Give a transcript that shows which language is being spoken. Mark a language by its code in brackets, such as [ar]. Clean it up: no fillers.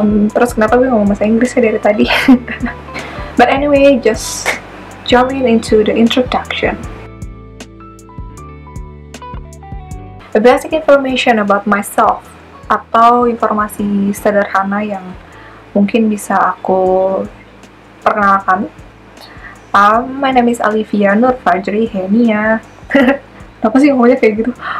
[id] Terus kenapa gue ngomong bahasa Inggris ya dari tadi? [en] But anyway, just jumping into the introduction. The basic information about myself, [id] atau informasi sederhana yang mungkin bisa aku perkenalkan. [en] My name is [id] Alivia Nur Fajri Henia. Kenapa sih ngomongnya kayak gitu?